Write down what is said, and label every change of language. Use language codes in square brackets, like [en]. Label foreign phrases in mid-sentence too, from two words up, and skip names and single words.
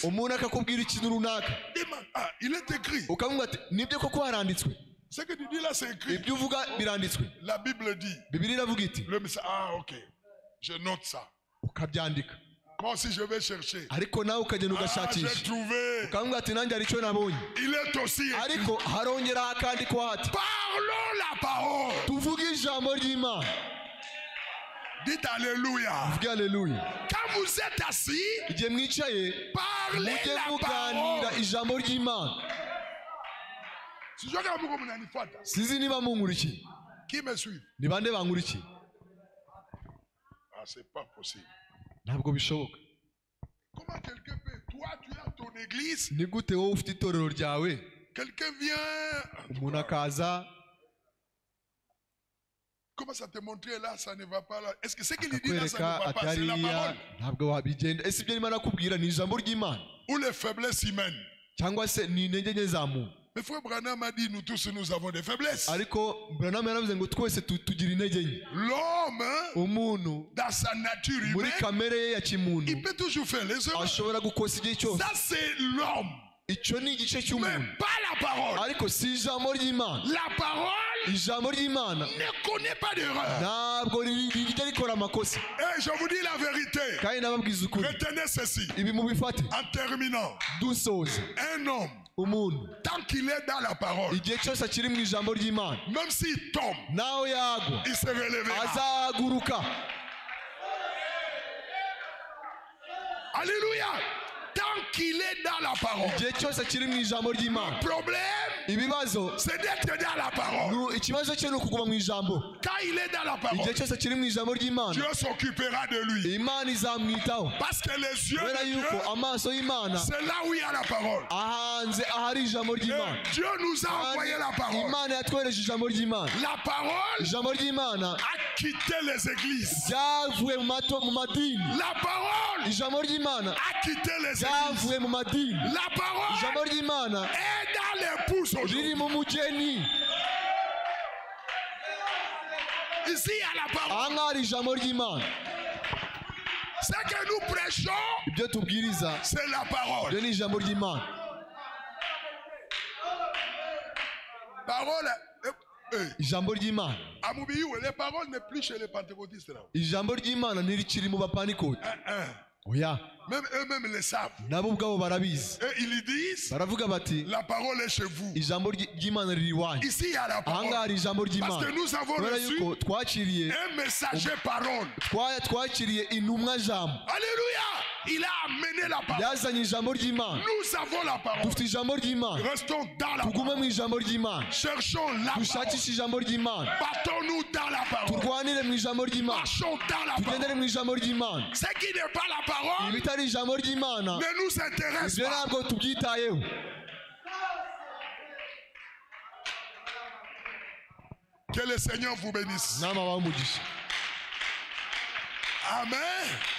[rw] umuntu akakubwira ikintu runaka, [fr] ah, il est écrit. [rw] ukamubwira ati, nibyo koko haranditswe. [fr] Ce que tu dis là, c'est écrit. [rw] ibyo uvuga biranditswe. [fr] La Bible dit. [rw] Bibiliya iravuga iti, [fr] Le message, ah, ok. Je note ça. [rw] ukabyandika. [fr] Moi aussi, je vais chercher. [rw] ariko nawe ukagenda [fr] Ah, j'ai [rw] ugashakisha, [fr] trouvé. [rw] ukamubwira ati, nanjye hari icyo nabonye. [fr] Il est aussi écrit. [rw] ariko harongeraho akandikwa ati, [fr] Parlons la parole. [rw] tuvuge ijambo ry'Imana. [fr] Dites Alléluia. [rw] Vuge haleluya. [fr] Quand vous êtes assis, [rw] igihe mwicaye, [fr] parlez [rw] mujye [fr] la [rw] muganira [fr] parole. [rw] ijambo ry'Imana. [fr] Si je regarde mon manifeste, [rw] Sinzi niba munkurikiye, [fr] qui me suit? [rw] ni bande bankurikiye. [fr] Ah, c'est pas possible. [rw] Ntabwo bishoboka. [fr] Comment quelqu'un peut? Toi, tu as ton église. [rw] Ni gute wowe ufite itorero ryawe, [fr] Quelqu'un vient. [rw] umuntu akaza [fr] Comment ça te montrer là, ça ne va pas là? Est-ce que ce qu'il dit là, ça [rw] akakwereka [fr] ne va [rw] ati [fr] pas? C'est la [rw] hariya [fr] parole. [rw] ntabwo wabigenda. Ese ibyo Imana akubwira ni ijambo ry'Imana [fr] Ou les faiblesses humaines? [rw] cyangwa se ni intege nke za muntu? [fr] Mais frère Branham a dit, nous tous, nous avons des faiblesses. [rw] ariko Branham yaravuze ngo twese tugira intege nke. [fr] L'homme, [rw] umuntu [fr] dans sa nature [rw] muri [fr] humaine, [rw] kamere ye ya kimuntu [fr] il peut toujours faire les erreurs. [rw] ashobora gukosa igihe cyose. [fr] Ça, c'est l'homme. [rw] icyo ni igice [fr] Mais [rw] cy'umuntu, [fr] pas la parole. [rw] ariko si ijambo ry'Imana. [fr] La parole [rw] ijambo ry'Imana [fr] ne connaît pas d'erreur. [rw] ntabwo rijya rikora amakosa. [fr] Et je vous dis la vérité. [rw] kandi nababwiza ukuri, [fr] Retenez ceci. [rw] ibi mubifate. [fr] En terminant, [rw] dusoza, [fr] un homme, [rw] umuntu [fr] tant qu'il est dans la parole, [rw] igihe cyose akiri mu ijambo ry'Imana, [fr] même s'il tombe, [rw] nawe yagwa [fr] il se relèvera. [rw] azahaguruka. [fr] Alléluia. Tant qu'il est dans la parole. [rw] igihe cyose akiri mu ijambo ry'Imana, [fr] Le problème, [rw] ibibazo [fr] c'est d'être dans la parole. [rw] ikibazo cye ni ukuguma mu ijambo. [fr] Quand il est dans la parole, [rw] igihe cyose akiri mu ijambo ry'Imana, [fr] Dieu s'occupera de lui. [rw] Imana izamwitaho. [fr] Parce que les yeux [rw] kubera [fr] de [rw] yuko [fr] Dieu, [rw] amaso y'Imana [fr] c'est là où il y a la parole. [rw] ahanze ahari ijambo ry'Imana. [fr] Et Dieu nous a envoyé la parole. [rw] Imana yatwereje ijambo ry'Imana. [fr] La parole [rw] ijambo ry'Imana [fr] a quitté les églises. [rw] ryavuye mu madini. [fr] La parole [rw] ijambo ry'Imana [fr] a quitté les églises. [rw] ryavuye mu madini. [fr] La parole [rw] ijambo ry'Imana [fr] est dans les pouces [rw] riri [fr] aujourd'hui. [rw] mu mugeni. [fr] Ici, il y a la parole. [rw] ahangaha hari ijambo ry'Imana. [fr] Ce que nous prêchons, [rw] ibyo tubwiriza [fr] c'est la parole. [rw] ibyo ni ijambo ry'Imana. [fr] Parole. [rw] ijambo ry'Imana. [fr] À Moubiou, les paroles n'est plus chez les pentecôtistes là. [rw] ijambo ry'Imana ntirikiri mu bapanikote. oya, [fr] Même eux-mêmes le savent. [rw] nabo ubwabo barabizi. [fr] Et ils disent, [rw] baravuga bati, [fr] la parole est chez vous. [rw] ijambo ry'Imana riri iwanyu. [fr] Ici, il y a la [rw] ahangaha [fr] parole. [rw] hari ijambo [fr] Parce [rw] ry'Imana. [fr] que nous avons [rw] kubera [fr] reçu [rw] yuko twakiriye [fr] un messager parole. [rw] twakiriye intumwa jambo. [fr] Alléluia. Il a amené la parole. [rw] yazanye ijambo ry'Imana. [fr] Nous avons la parole. [rw] dufite ijambo ry'Imana. [fr] Restons dans la [rw] tugume [fr] parole. [rw] mu ijambo ry'Imana. [fr] Cherchons la parole. [rw] dushakishe ijambo ry'Imana. [fr] Battons-nous dans la parole. [rw] turwanire mu ijambo ry'Imana. [fr] Marchons dans la [rw] tugendere [fr] parole. [rw] mu ijambo ry'Imana. [fr] Ce qui n'est pas la parole [rw] ibitari ijambo ry'Imana [fr] ne nous intéresse [rw] ibyo [fr] pas. [rw] ntabwo tubyitayeho. [fr] Que le Seigneur vous bénisse. [rw] nama abahe umugisha. Amen.